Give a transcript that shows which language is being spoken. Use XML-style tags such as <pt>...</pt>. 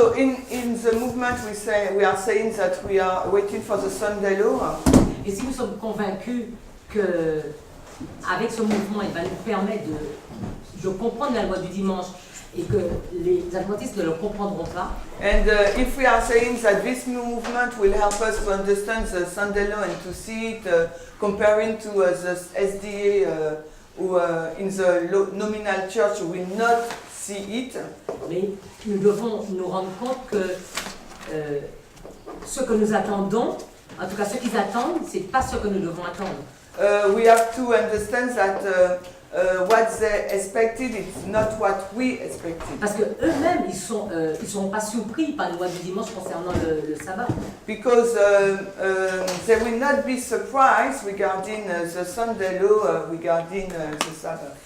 <en>So in the movement we are saying that we are waiting for the Sunday law.</en> <fr>Et si nous sommes convaincus que avec ce mouvement, il va nous permettre de comprendre la loi du dimanche et que les adventistes ne le comprendront pas.</fr> <en>And if we are saying that this movement will help us to understand the Sunday law and to see it comparing to the SDA who in the nominal church will not see it.</en> <fr>Mais nous devons nous rendre compte que ce que nous attendons, en tout cas ce qu'ils attendent, c'est pas ce que nous devons attendre.</fr> <en>We have to understand that what they expected is not what we expected.</en> <fr>Parce que eux-mêmes ils sont pas surpris par la loi du dimanche concernant le sabbat.</fr> <en>Because they will not be surprised regarding the Sunday law regarding the Sabbath.</en>